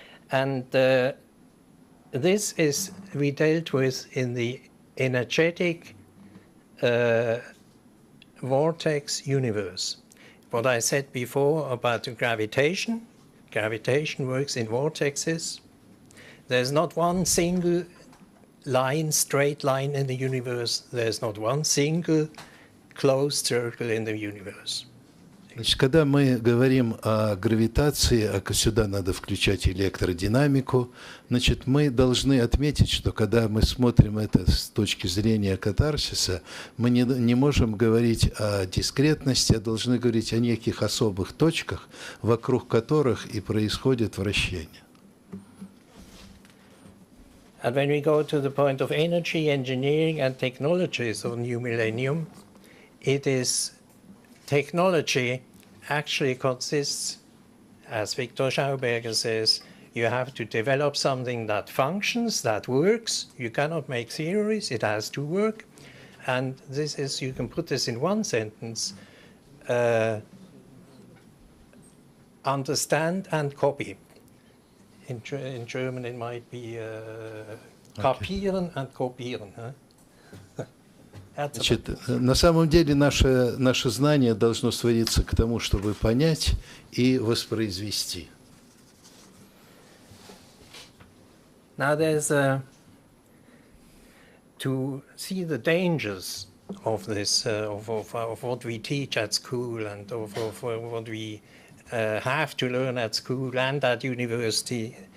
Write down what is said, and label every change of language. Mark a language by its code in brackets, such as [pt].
[en] And this is we dealt with in the energetic vortex universe. What I said before about gravitation works in vortexes. There's not one single straight line in the universe. There's not one single closed circle in the universe. [ru] Значит, когда мы говорим о гравитации, сюда надо включать электродинамику, значит, мы должны отметить, что когда мы смотрим это с точки зрения катарсиса, мы не можем говорить о дискретности, а должны говорить о неких особых точках, вокруг которых и происходит вращение. [en] And when we go to the point of energy, engineering, and technologies of new millennium, it is technology actually consists, as Victor Schauberger says, you have to develop something that functions, that works. You cannot make theories, it has to work. And this is, you can put this in one sentence, understand and copy. In German it might be kapieren and kopieren. [ru] Значит, на самом деле наше знание должно сводиться к тому, чтобы понять и воспроизвести. [en] Now there's to see the dangers of this, of what we teach at school and of what we have to learn at school and at university.